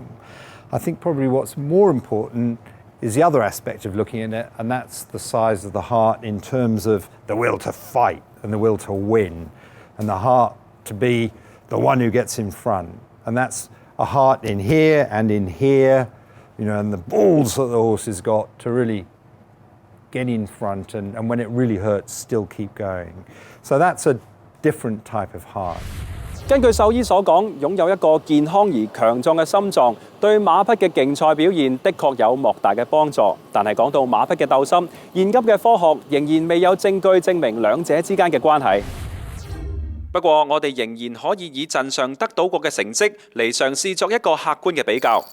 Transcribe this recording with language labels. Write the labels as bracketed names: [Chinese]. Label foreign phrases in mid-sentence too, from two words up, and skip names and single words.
[English] I think probably what's more important is the other aspect of looking at it, and that's the size of the heart in terms of the will to fight and the will to win, and the heart to be the one who gets in front. And that's a heart in here and in here, and the balls that the horse has got to really get in front, and when it really hurts, still keep going. So that's a different type of heart. [Cantonese] 根據獸醫所講，擁有一個健康而強壯嘅心臟，對馬匹嘅競賽表現的確有莫大嘅幫助。但係講到馬匹嘅鬥心，現今嘅科學仍然未有證據證明兩者之間嘅關係。不過，我哋仍然可以以陣上得到過嘅成績嚟嘗試作一個客觀嘅比較。